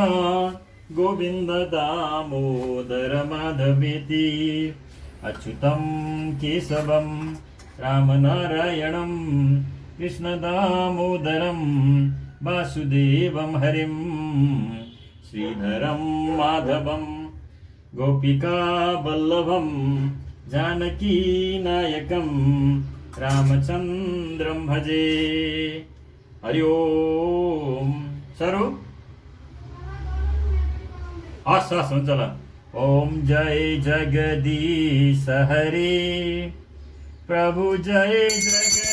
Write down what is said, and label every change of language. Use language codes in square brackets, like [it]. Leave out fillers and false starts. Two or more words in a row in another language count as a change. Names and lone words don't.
[sa] गोविन्द दामोदर माधवेति, अच्युतं केशवं रामनारायणं कृष्ण दामोदरं वासुदेवं हरिं, श्रीधरं माधवं गोपिका वल्लभं जानकी नायकं रामचन्द्रं भजे। हरि ओम। [ne] सरो हस् हुन्छ ल। [hi] ओम जय जगदीश हरे प्रभु, जय जय